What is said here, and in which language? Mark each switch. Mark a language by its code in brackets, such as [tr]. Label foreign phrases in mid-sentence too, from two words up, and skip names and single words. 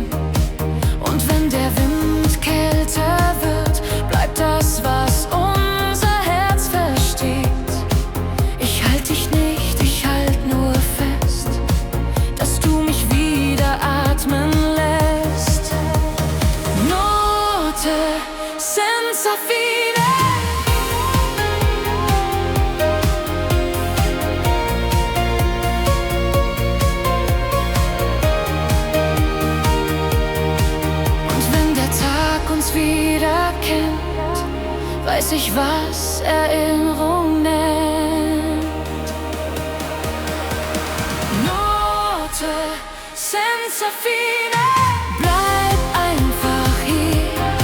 [de] Und wenn der Wind kälter wird, bleibt das, was unser Herz versteht. Ich halt dich nicht, ich halt nur fest, dass du mich wieder atmen lässt. [it] Note senza fine. [de] Und wenn der Tag uns wieder kennt, weiß ich, was Erinnerung nennt. [it] Note senza fine, [de] bleib einfach hier.